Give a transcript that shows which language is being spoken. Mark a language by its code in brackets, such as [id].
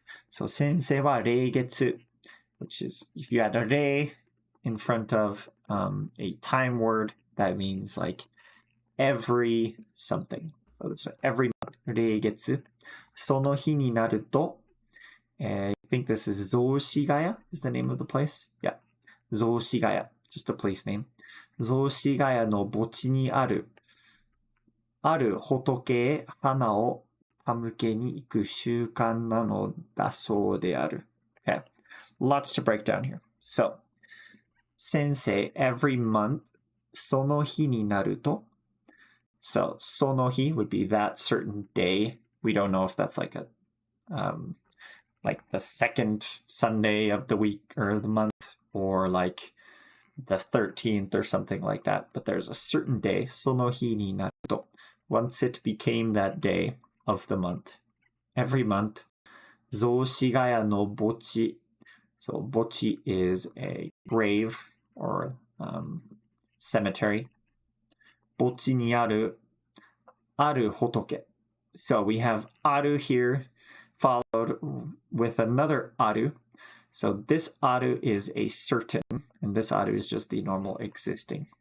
[en] So sensei wa 礼月, which is if you add a 礼 in front of a time word, that means like every something. So that's every month. 礼月. その日になると, I think this is 雑司ヶ谷 is the name of the place. Yeah. 雑司ヶ谷, just a place name. [ja] 雑司ヶ谷の墓地にある仏へ花を手向けに行く習慣なのだそうである. [en] Okay. Lots to break down here. So, sensei, every month, [ja] その日になると. [en] So, その日 would be that certain day. We don't know if that's like a, like the second Sunday of the week or the month, or like the 13th or something like that. But there's a certain day, [ja] その日になると. [en] Once it became that day of the month. [ja] Every month, 雑司ヶ谷の墓地. [en] So 墓地 is a grave or cemetery. [ja] 墓地にある仏. [en] So we have ある here followed with another aru. So this aru is a certain, and this aru is just the normal existing.